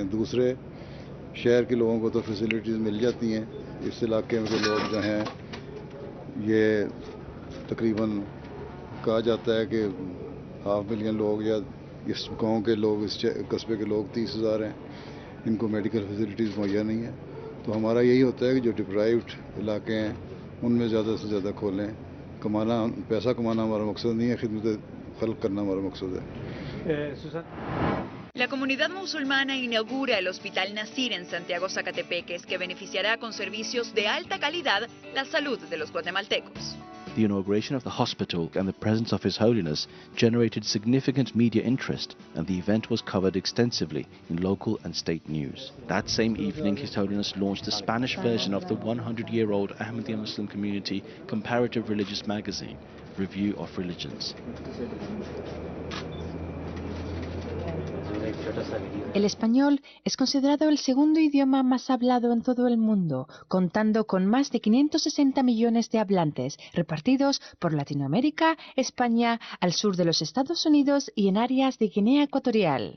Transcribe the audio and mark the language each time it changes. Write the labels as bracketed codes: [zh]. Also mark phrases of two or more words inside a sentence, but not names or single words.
[hi] दूसरे, शहर के लोगों को तो फैसिलिटीज़ मिल जाती हैं, इस इलाके में के लोग जो हैं, ये तकरीबन कहा जाता है कि 500,000 लोग या इस गांव के लोग, इस कस्बे के लोग 30,000 हैं, इनको [en] medical facilities [hi] मुहैया नहीं है। तो हमारा यही होता है कि जो डिप्राइव्ड इलाके हैं उनमें ज़्यादा से ज़्यादा खोलें। पैसा कमाना हमारा मकसद नहीं है, खिदमत खल्क करना हमारा मकसद है। [es] La comunidad musulmana inaugura el Hospital Nasir en Santiago Zacatepeques, que beneficiará con servicios de alta calidad la salud de los guatemaltecos. [en] The inauguration of the hospital and the presence of His Holiness generated significant media interest, and the event was covered extensively in local and state news. That same evening, His Holiness launched the Spanish version of the 100-year-old Ahmadiyya Muslim community comparative religious magazine, Review of Religions. [es] El español es considerado el segundo idioma más hablado en todo el mundo, contando con más de 560 millones de hablantes, repartidos por Latinoamérica, España, al sur de los Estados Unidos y en áreas de Guinea Ecuatorial.